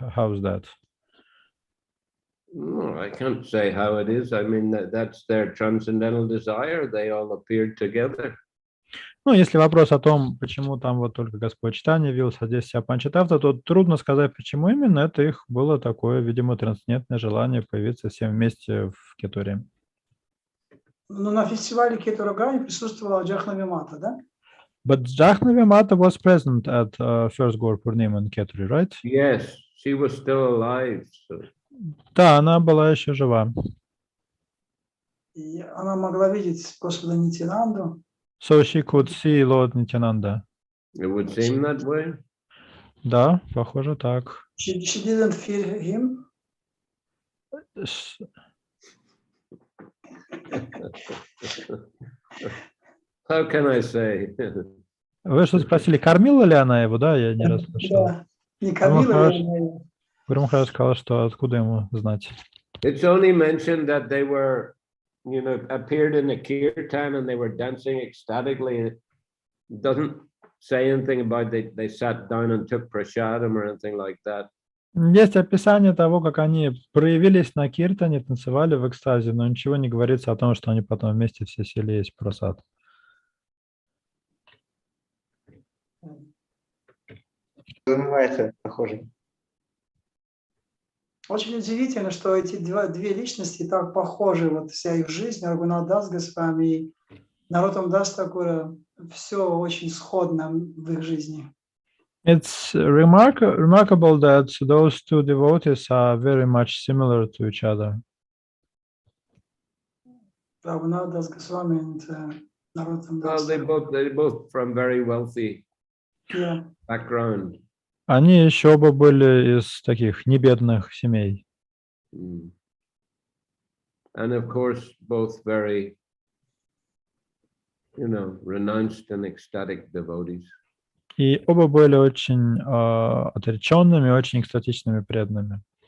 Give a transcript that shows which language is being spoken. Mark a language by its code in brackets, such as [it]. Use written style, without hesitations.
[en] How's that? No, I can't say how it is. I mean, that's their transcendental desire. They all appeared together. [ru] Ну, если вопрос о том, почему там вот только Господь Чайтанья явился, а здесь вся Панчататтва, то трудно сказать, почему именно. Это их было такое, видимо, трансцендентное желание появиться всем вместе в Кетуре. Ну, на фестивале Кетураграми присутствовала Джахнавимата, да? [en] But Jahnavi Mata was present at first Gaur Purnima in Ketri, right? Yes, she was still alive. So. [ru] Да, она была еще жива. И она могла видеть Господа Нитянанду. [en] So she could see Lord Nityananda. It would seem that way. [ru] Да, похоже так. [en] She didn't feel him. How can I say? [ru] Вы что спросили, кормила ли она его, да? Я не расслышал. Да, не кормила ли она его? Гуру Махарадж сказал, что откуда ему знать. [en] It's only mentioned that they were, appeared in the kirtan and they were dancing ecstatically. It doesn't say anything about they sat down and took prasadam or anything like that. [ru] Есть описание того, как они проявились на киртане, танцевали в экстазе, но ничего не говорится о том, что они потом вместе все сели есть прасад. Называется похоже. Очень удивительно, что эти две личности так похожи, вот вся их жизнь, Рагунат Дас Госвами и Нароттама Даса Тхакура, все очень сходно в их жизни. [en] It's remarkable that those two devotees are very much similar to each other. Рагунат Дас Госвами and Нароттама Дас. Well, they both from very wealthy background. [ru] Они еще оба были из таких небедных семей. [en] And of course, both very, renounced and ecstatic devotees. [ru] И оба были очень отреченными, очень экстатичными преданными.